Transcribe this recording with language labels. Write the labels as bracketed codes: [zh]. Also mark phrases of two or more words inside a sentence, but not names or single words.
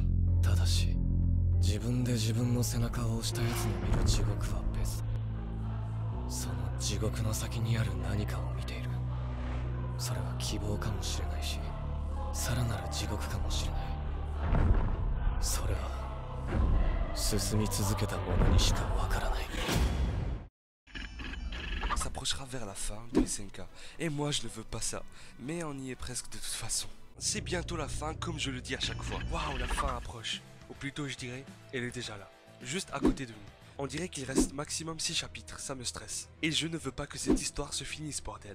[ja] ただし自分で自分の背中を押した奴の見る地獄は別だ。その地獄の先にある何かを見ている。それは希望かもしれないし、さらなる地獄かもしれない。それは進み続けた者にしかわからない。 [fr] S'approchera vers la fin de SNK, et moi je ne veux pas ça, mais on y est presque de toute façon. C'est bientôt la fin comme je le dis à chaque fois. Waouh, la fin approche, ou plutôt je dirais, elle est déjà là, juste à côté de nous. On dirait qu'il reste maximum 6 chapitres, ça me stresse. Et je ne veux pas que cette histoire se finisse, bordel.